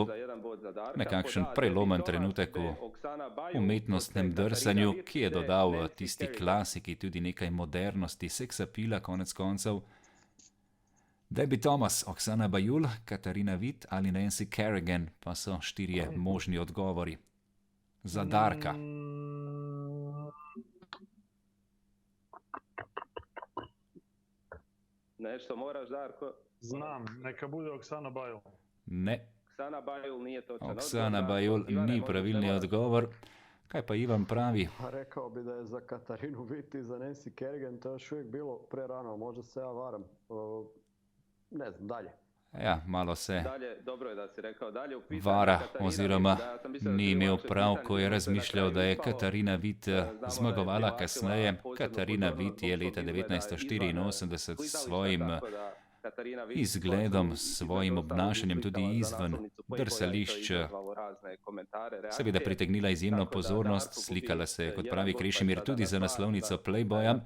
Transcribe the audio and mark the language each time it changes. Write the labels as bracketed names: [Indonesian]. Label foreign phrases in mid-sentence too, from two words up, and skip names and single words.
[Slovenian] Nekakšen prelomen trenutek v umetnostnem drsanju, ki je dodal v tisti klasiki tudi nekaj modernosti, seksapila konec koncev. Debbie Thomas, Oksana Bajul, Katarina Witt ali Nancy Kerrigan pa so 4 možni odgovori. Za Darka. [Croatian] Nešto moraš, Darko? Znam, neka bude Oksana Bajul. Ne. Oksana Bajul nije točan. [Slovenian] Oksana Bajul ni pravilni odgovor. Kaj pa Ivan pravi? [Croatian] Rekao bi da je za Katarinu Witt i za Nancy Kerrigan to još uvijek bilo prerano, možda se ja varam. Ne znam, dalje. [Slovenian] Ja, malo se [Croatian] dobro je da si rekao dalje. [Slovenian] vara oziroma ni imel prav, ko je razmišljal, da je Katarina Witt zmagovala kasneje. Katarina Witt je leta 1984 s svojim izgledom, s svojim obnašanjem tudi izven drsališč seveda pritegnila izjemno pozornost, slikala se je, kot pravi Krešimir, tudi za naslovnico Playboya.